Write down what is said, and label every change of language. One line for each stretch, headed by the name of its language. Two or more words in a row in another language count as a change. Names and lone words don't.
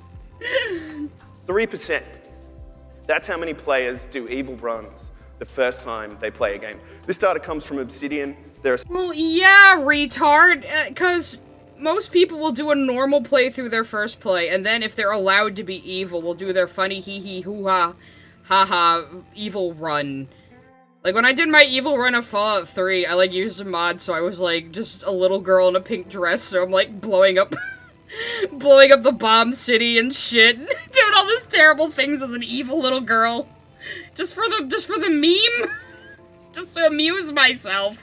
English: 3%. That's how many players do evil runs the first time they play a game. This data comes from Obsidian. Well, yeah, retard, because most people will do a normal playthrough their first play, and then if they're allowed to be evil, will do their funny hee-hee, hoo-ha, ha-ha, evil run. Like, when I did my evil run of Fallout 3, I, like, used a mod, so I was, like, just a little girl in a pink dress, so I'm, like, blowing up the bomb city and shit, doing all these terrible things as an evil little girl. Just for the meme. Just to amuse myself.